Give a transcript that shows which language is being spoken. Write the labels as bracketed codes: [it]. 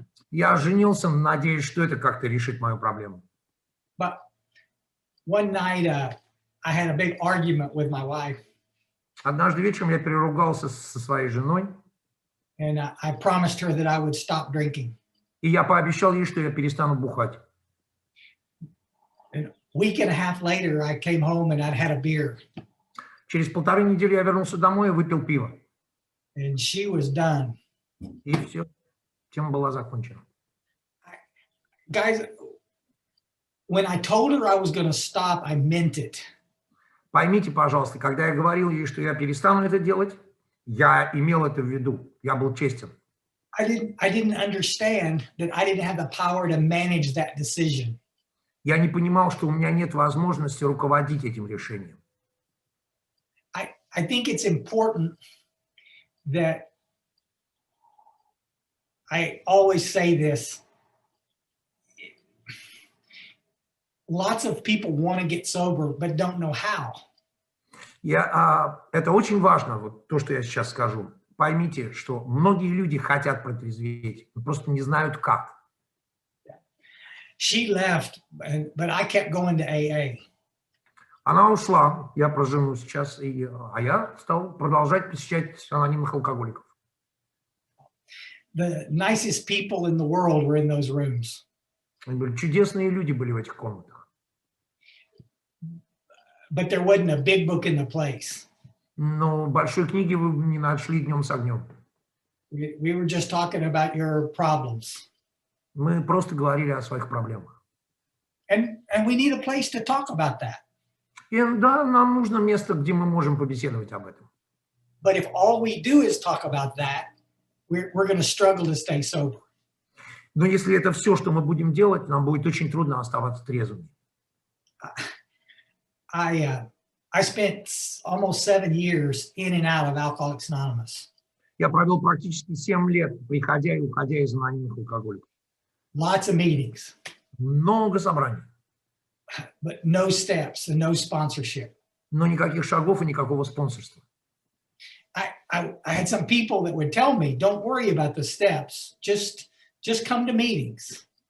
[ru] Я женился, надеясь, что это как-то решит мою проблему. [en] But one night, I had a big argument with my wife. [ru] Однажды вечером я переругался со своей женой. [en] And I promised her that I would stop drinking. [ru] И я пообещал ей, что я перестану бухать. [en] And a week and a half later, I came home and I'd had a beer. [ru] Через 1,5 недели я вернулся домой и выпил пиво. [en] And she was done. [ru] И все, тема была закончена. [en] Guys, when I told her I was going to stop, I meant it. [ru] Поймите, пожалуйста, когда я говорил ей, что я перестану это делать, я имел это в виду. Я был честен. [en] I didn't understand that I didn't have the power to manage that decision. [ru] Я не понимал, что у меня нет возможности руководить этим решением. [en] I think it's important that I always say this. Lots of people want to get sober, but don't know how. [ru] Это очень важно, вот то, что я сейчас скажу. Поймите, что многие люди хотят протрезветь, но просто не знают как. [en] She left, but I kept going to AA. [ru] Она ушла, я про жену сейчас, а я стал продолжать посещать анонимных алкоголиков. [en] The nicest people in the world were in those rooms. [ru] Чудесные люди были в этих комнатах. [en] But there wasn't a big book in the place. [ru] Но большой книги вы не нашли днем с огнем. [en] We were just talking about your problems. [ru] Мы просто говорили о своих проблемах. [en] And we need a place to talk about that. [ru] И да, нам нужно место, где мы можем побеседовать об этом. [en] But if all we do is talk about that, we're going to struggle to stay sober. [ru] Но если это все, что мы будем делать, нам будет очень трудно оставаться трезвыми. [en] I spent almost 7 years in and out of Alcoholics Anonymous. [ru] Я провел практически 7 лет, приходя и уходя из анонимных алкоголиков. [en] Lots of meetings. [ru] Много собраний. [en] But no steps and no sponsorship. [ru] Но никаких шагов и никакого спонсорства. [en] I had some people that would tell me, don't worry about the steps, just come to meetings.